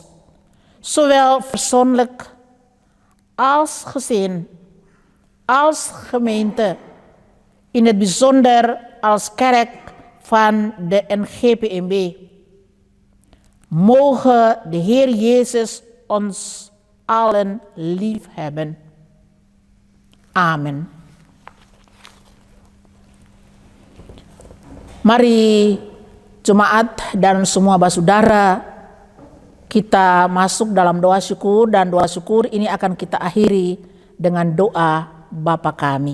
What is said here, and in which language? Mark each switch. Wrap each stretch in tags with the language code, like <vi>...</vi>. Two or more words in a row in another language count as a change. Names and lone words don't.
<nl>Zowel persoonlijk als gezin, als gemeente, in het bijzonder als kerk van de NGPMB. Mogen de Heer Jezus ons allen lief hebben. Amen.</nl> <id>Mari jemaat dan semua basudara, kita masuk dalam doa syukur, dan doa syukur ini akan kita akhiri dengan doa Bapa kami.</id>